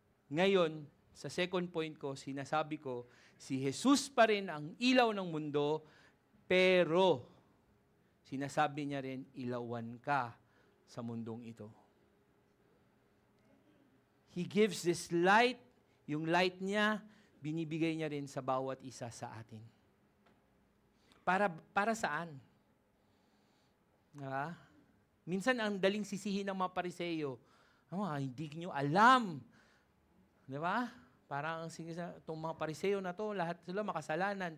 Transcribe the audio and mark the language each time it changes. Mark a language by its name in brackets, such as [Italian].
[Filipino] Ngayon, sa second point ko, sinasabi ko, si Jesus pa rin ang ilaw ng mundo, pero, sinasabi niya rin, ilawan ka sa mundong ito. [English] He gives this light, [Filipino] yung light niya, binibigay niya rin sa bawat isa sa atin. Para saan? Diba? Minsan ang daling sisihin ng mga Pariseo, hindi nyo alam. Diba? Parang itong mga Pariseo na to, lahat sila makasalanan.